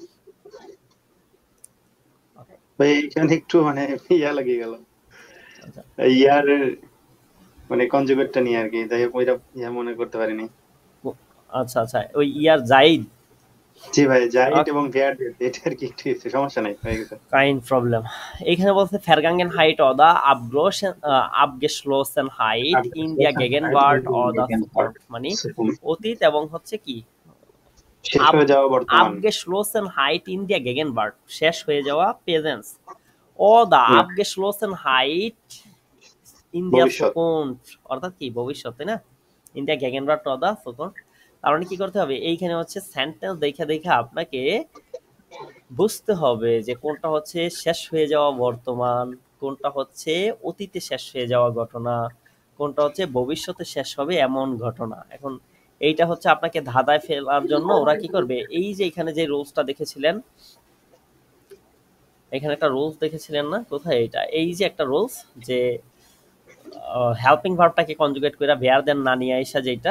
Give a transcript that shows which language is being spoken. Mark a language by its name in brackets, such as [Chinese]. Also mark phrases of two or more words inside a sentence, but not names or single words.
[Bangla] ভাই এখানে একটু মানে ইয়া লাগিয়ে গেল, আচ্ছা ইয়ার মানে কনজুগেটটা নিয়ে আর কি, যাই হোক ওইটা ইয়া মনে করতে পারিনি। আচ্ছা আচ্ছা, ওই ইয়ার জাইদ জি ভাই, জাইট এবং ভেয়ার এটা আর কি একটু সমস্যা নাই, হয়ে গেছে। [German] Kein Problem. এখানে বলছে Vergangenheit oder Abgeschlossenheit in der Gegenwart oder Zukunft, [Bangla] মানে অতীত এবং হচ্ছে কি শেষ হয়ে যাওয়া বর্তমান, [German] Abgeschlossenheit in der Gegenwart, [Bangla] শেষ হয়ে যাওয়া প্রেজেন্স, [German] oder হুম, Abgeschlossenheit in der [Bangla] ভবিষ্যৎ। Zukunft, অর্থাৎ কি ভবিষ্যৎ, তাই না? [German] in der Gegenwart oder Zukunft। [Bangla] তার মানে কি করতে হবে, এইখানে হচ্ছে সেন্টেন্স দেখে দেখে আপনাকে বুঝতে হবে যে কোনটা হচ্ছে শেষ হয়ে যাওয়া বর্তমান, কোনটা হচ্ছে অতীতে শেষ হয়ে যাওয়া ঘটনা, কোনটা হচ্ছে ভবিষ্যতে শেষ হবে এমন ঘটনা। এখন এইটা হচ্ছে আপনাকে ধাঁধায় ফেলার জন্য ওরা কি করবে, এই যে এখানে যে রুলসটা দেখেছিলেন, এখানে একটা রুলস দেখেছিলেন না, কোথায় এটা, এই যে একটা রুলস যে হেল্পিং ভার্বটাকে কনজুগেট করে ভেয়ার দেন না নিয়ে আইসা, যেটা